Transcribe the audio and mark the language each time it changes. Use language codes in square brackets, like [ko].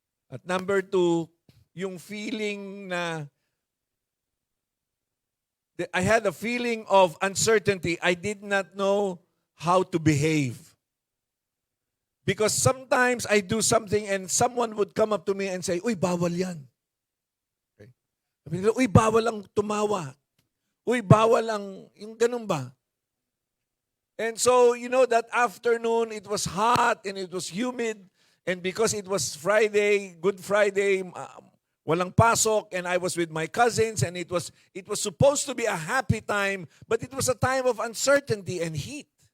[en] At number 2, yung feeling na I had a feeling of uncertainty. I did not know how to behave. Because sometimes I do something and someone would come up to me and say, [tl] "Uy, bawal yan." [en] Okay? [tl] Sabi nila, "Uy, bawal ang tumawa." "Uy, bawal ang," yung ganun ba? [en] And so, that afternoon, it was hot and it was humid. And because it was Friday, Good Friday, [tl] walang pasok, [en] and I was with my cousins, and it was supposed to be a happy time, but it was a time of uncertainty and heat.